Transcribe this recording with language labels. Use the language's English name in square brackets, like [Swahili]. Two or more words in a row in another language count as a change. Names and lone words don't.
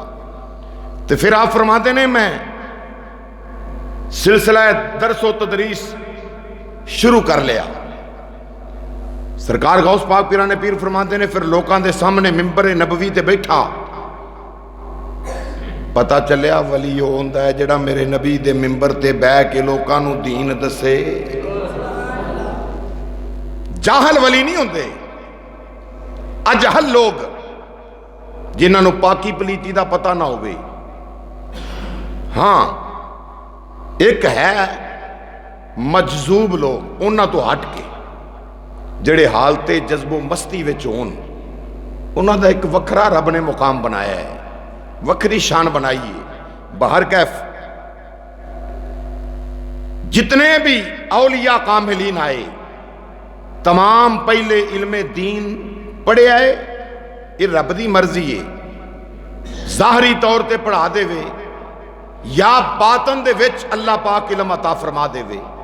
[Punjabi] تو پھر آپ فرماتے نے میں سلسلہ درس و تدریس شروع کر لیا۔ سرکار غوث پاک پیران پیر فرماتے نے پھر لوکاں دے سامنے ممبر نبوی تے بیٹھا، پتا چلیا ولی وہ ہوندا ہے جڑا میرے نبی دے ممبر تے بہ کے لوکاں نو دین دسے۔ جاہل ولی نہیں ہوندے، اجہل لوگ جنہاں نو پاکی پلیتی دا پتہ نہ ہوئے۔ ہاں ایک ہے مجذوب لوگ، انہاں تو ہٹ کے جڑے حالتے جذب و مستی وچ ہون، انہاں دا ایک وکھرا رب نے مقام بنایا ہے، وکھری شان بنائی ہے۔ بہر کیف جتنے بھی اولیاء کاملین آئے تمام پہلے علم دین پڑھے آئے، یہ رب دی مرضی ہے، ظاہری طور تے پڑھا دے وے یا باطن دے وچ اللہ پاک علم عطا فرما دے وے۔